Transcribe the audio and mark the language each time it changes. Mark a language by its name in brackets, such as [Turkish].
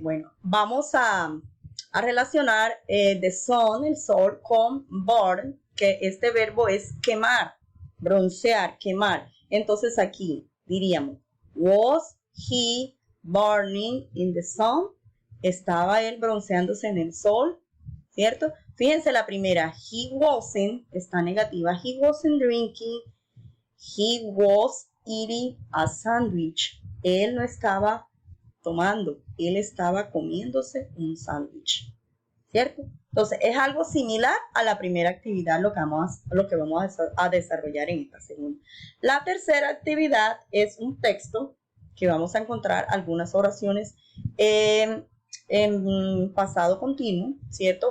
[Spanish] Bueno, vamos a relacionar the sun, el sol, con burn, que este verbo es quemar, broncear, quemar. Entonces aquí diríamos, [English] was he burning in the sun? [Spanish] ¿Estaba él bronceándose en el sol? ¿Cierto? Fíjense la primera, [English] he wasn't, [Spanish] está negativa, [English] he wasn't drinking, he was eating a sandwich. [Spanish] Él no estaba tomando, él estaba comiéndose un sándwich, ¿cierto? Entonces, es algo similar a la primera actividad, lo que vamos a desarrollar en esta segunda. La tercera actividad es un texto que vamos a encontrar algunas oraciones en pasado continuo, ¿cierto?